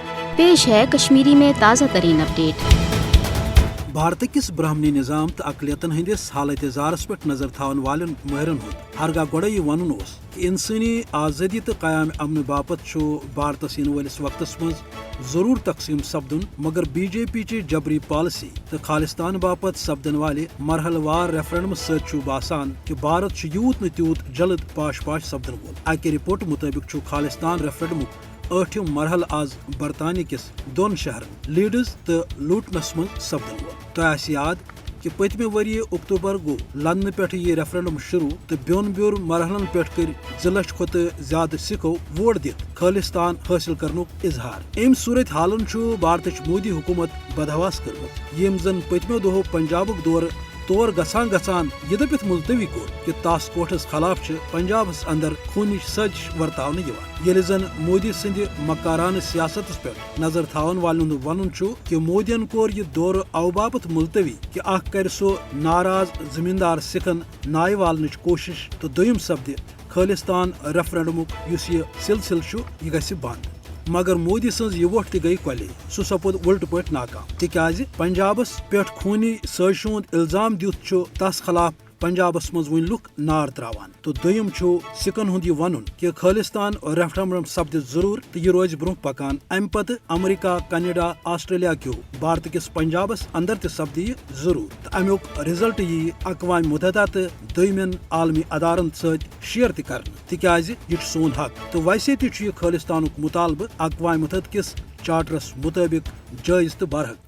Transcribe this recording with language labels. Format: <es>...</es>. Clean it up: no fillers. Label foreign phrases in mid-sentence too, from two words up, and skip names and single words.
<ur>پیش ہے کشمیری میں تازہ ترین اپڈیٹ۔</ur> <ks>بھارت کس برہمنی نظام تو اقلیتن ہندس حالت زارس پہ نظر تھاون والن ماہرن ہند ہرگاہ گوڑے یہ ون کہ انسانی آزادی تو قیام امن باپت بھارتس ین ولس وقتس مز ضرور تقسیم سپدن، مگر بی جے پی چی جبری پالسی تو خالستان باپت سپدن والے مرحلہ وار ریفرنڈم ست باسان کہ بھارت یوت تیوت جلد پاش سپدن وول۔ اکہ رپورٹ مطابق خالستان ریفرنڈمک ٲٹھم مرحلہ آز برطانیہ کس دون شہرن لیڈز تو لوٹنس من سپدن وول۔ تہ یاد کہ پتمہ وری اکتوبر گو لندن پہ یہ ریفرنڈم شروع تو بیور مرحلن پہ کر 2 لچھ کھت زیادہ سکھو ووٹ دت خالستان حاصل کرنک اظہار۔ ام صورت حالن بھارتچ مودی حکومت بدحواس کرمت، یم زن پتمو دہو پنجابک دور تور گژھان یہ دپت ملتوی کور کہ ٹاسک فورسس خلاف پنجابس اندر خونچ سازش ورتاؤن یل زن مودی سند مکارانہ سیاست پہ نظر تھاون والن ون کہ مودین کور یہ دور او باپت ملتوی کہ اخ کر سو ناراض زمیندار سکھن نائہ والنچ کوشش تو دویم سپد خالستان ریفرنڈمک اس یہ سلسلہ یہ گژھِ بند، مگر مودی سن یہ ووٹ تہ گئی کلے، سہ سپود الٹ پہ ناکام تکیاز پنجابس پہ خونی سازشہ ہند الزام دت تس خلاف پنجابس مز ون لک نار تراوان۔ تو دویم سکھن ہند یہ ون کہ خالستان ریفرنڈم سپد ضرور تو یہ روز برہ پکان، ام پتہ امریکہ، کینیڈا، آسٹریلیا کیو بھارت کس پنجابس اندر تہ سپد یہ ضرور تو امیک رزلٹ یہ اقوام متحدہ تو دویمین عالمی ادارن ست شیئر تہ کرنے، تکیاز یہ سون حق تو ویسے تہ یہ خالستانک مطالبہ اقوام متحدہ کس چارٹرس مطابق جائز تو برحق۔</ks>